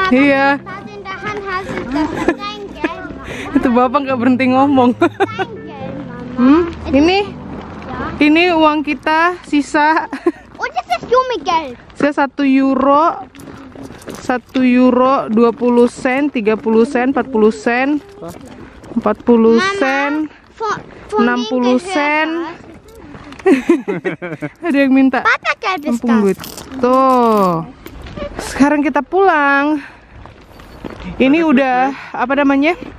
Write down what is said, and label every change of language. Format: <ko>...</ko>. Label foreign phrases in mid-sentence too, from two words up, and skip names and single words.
<id>Iya.</id> <de>was in der Hand hast du? Das ist dein Geld, Mama.</de> <id>Itu bapak nggak berhenti ngomong.</id> <de>Dein Geld, Mama.</de> <id>Ini uang kita sisa.</id> <de>Und das ist Jummigeld.</de> <id>Sisa 1 euro. 1 euro 20 sen, 30 sen, 40 sen, 40 sen, 60 sen. Ada yang minta</id> <de>Papa Geld ist</de> <id>ampun duit. Tuh. Sekarang kita pulang. Ini udah apa namanya?</id>